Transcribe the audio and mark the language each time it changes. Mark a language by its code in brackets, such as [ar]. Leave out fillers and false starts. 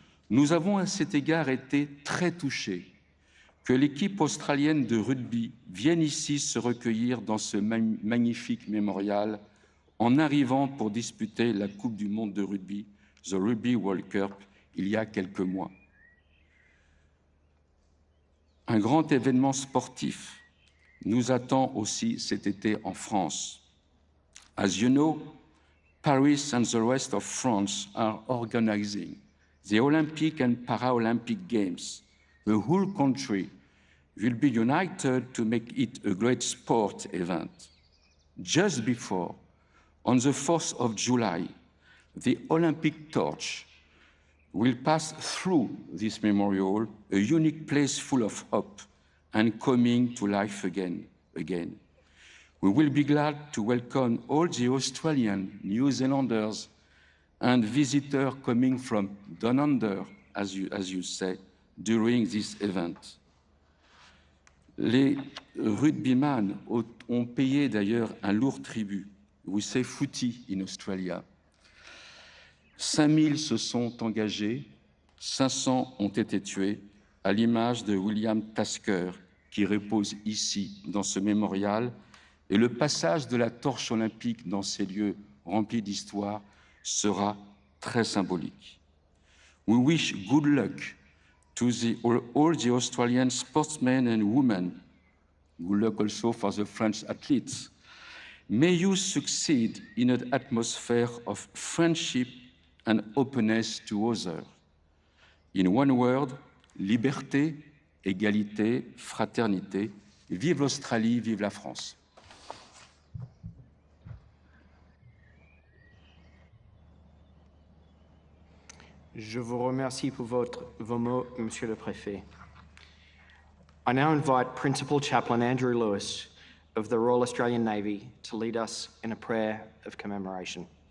[fr] Nous avons à cet égard été très touchés que l'équipe australienne de rugby vienne ici se recueillir dans ce magnifique mémorial en arrivant pour disputer la Coupe du monde de rugby, [en] the Rugby World Cup, [fr] il y a quelques mois. Un grand événement sportif nous attend aussi cet été en France. [en] As you know, Paris and the rest of France are organizing the Olympic and Paralympic Games. The whole country will be united to make it a great sport event. Just before, on the 4th of July, the Olympic torch will pass through this memorial, a unique place full of hope and coming to life again. We will be glad to welcome all the Australian, New Zealanders, and visitors coming from down under, as you say, during this event. [fr] Les rugbyman ont payé d'ailleurs un lourd tribut. [en] We say footy in Australia. [fr] 5000 se sont engagés, 500 ont été tués, à l'image de William Tasker, qui repose ici, dans ce mémorial, et le passage de la torche olympique dans ces lieux remplis d'histoire sera très symbolique. [en] We wish good luck to all the Australian sportsmen and women. Good luck also for the French athletes. May you succeed in an atmosphere of friendship and openness to others. In one word, [fr] liberté, égalité, fraternité. Vive l'Australie, vive la France. Je vous remercie pour vos mots, Monsieur le Préfet. [en] I now invite Principal Chaplain Andrew Lewis of the Royal Australian Navy to lead us in a prayer of commemoration.